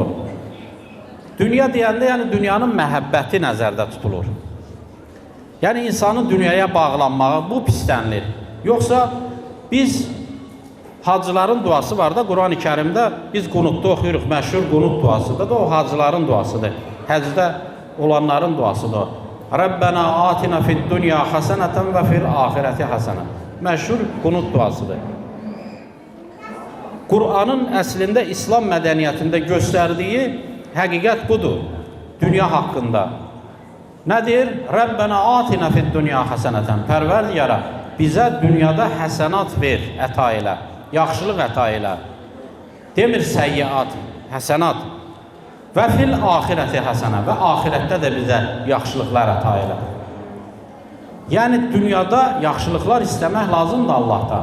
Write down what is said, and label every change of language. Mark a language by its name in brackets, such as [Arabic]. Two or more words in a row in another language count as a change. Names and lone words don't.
[Azerbaijani] Dünya deyəndə, yəni dünyanın məhəbbəti nəzərdə tutulur. Yəni insanın dünyaya bağlanmağı bu pislənilir. Yoxsa biz hacıların duası var da Quran-ı Kərimdə biz qunutda oxuyuruq, məşhur qunut duasıdır da o hacıların duasıdır. Həcdə olanların duasıdır. [Arabic] ربنا آتنا في الدنيا حسنة وفي الآخرة حسنة. [Azerbaijani] Məşhur qunut duasıdır. Qur'anın əslində İslam mədəniyyətində göstərdiyi həqiqət budur. Dünya haqqında. Nədir? [Arabic] ربنا آتنا في الدنيا حسنة. [Azerbaijani] Pərverdiyara bizə dünyada həsənat ver, əta elə. Yaxşılıq əta elə. Demir səyyiat, həsənat. [Arabic] Və في الآخرة حسنة. [Azerbaijani] Və ahirətdə də bizə yaxşılıqlar əta elə. Yəni dünyada yaxşılıqlar istəmək lazımdır Allahdan.